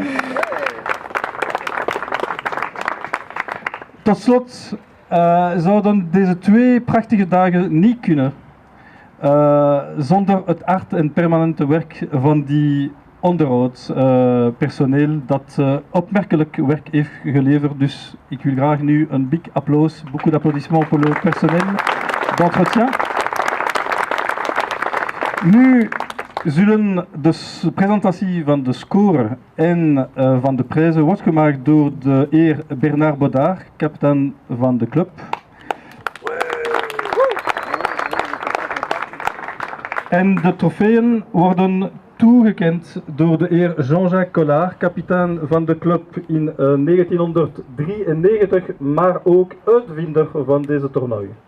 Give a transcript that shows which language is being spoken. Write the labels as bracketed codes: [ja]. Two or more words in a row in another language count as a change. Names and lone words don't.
[nl] Tot slot zouden deze 2 prachtige dagen niet kunnen zonder het hard en permanente werk van die onderhoudspersoneel dat opmerkelijk werk heeft geleverd. Dus ik wil graag nu een big applaus, [fr] beaucoup d'applaudissements pour le personnel d'entretien. [nl] Nu zullen de presentatie van de score en van de prijzen wordt gemaakt door de heer Bernard Baudard, kapitein van de club. En de trofeeën worden toegekend door de heer Jean-Jacques Collard, kapitein van de club in 1993, maar ook uitvinder van deze toernooi.